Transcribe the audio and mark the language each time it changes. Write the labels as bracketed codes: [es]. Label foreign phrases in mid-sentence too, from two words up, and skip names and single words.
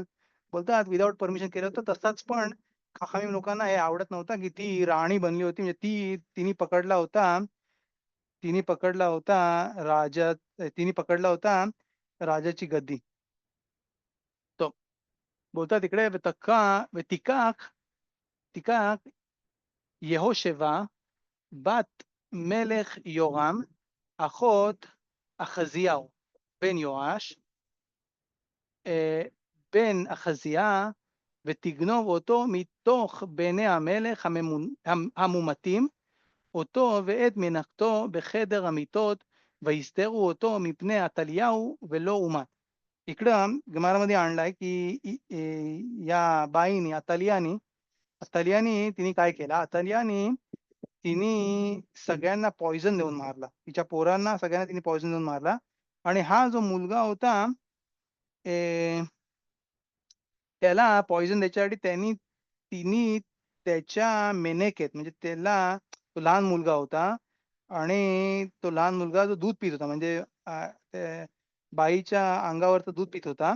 [mr] बोलतात [en] without permission [mr] केलं होतं. तसाच पण खाकामी लोकांना हे आवडत नव्हतं, की ती राणी बनली होती. म्हणजे तिने पकडला होता राजा तिने पकडला होता राजाची गद्दी. तो बोलतात तिकडे [he] ותיקח יהושבע בת מלך יורם, אחות אחזיהו בן יואש, בן אחזיה, ותגנוב אותו מתוך בני המלך המומתים, אותו ואת מנחתו בחדר המיטות, ויסתרו אותו מפני עתליהו ולא אומת. [mr] इकडं गमारामध्ये आणलाय की या बाईनी अतलियानी तिने काय केलं? तिने सगळ्यांना पॉइझन देऊन मारला. तिच्या पोरांना सगळ्यांना तिने पॉइझन देऊन मारला. आणि हा जो मुलगा होता त्याला पॉइझन द्यायच्यासाठी तिने त्याच्या मेनेकेत म्हणजे तो लहान मुलगा होता आणि तो लहान मुलगा जो दूध पित होता म्हणजे ते बाईच्या अंगावरचं दूध पित होता.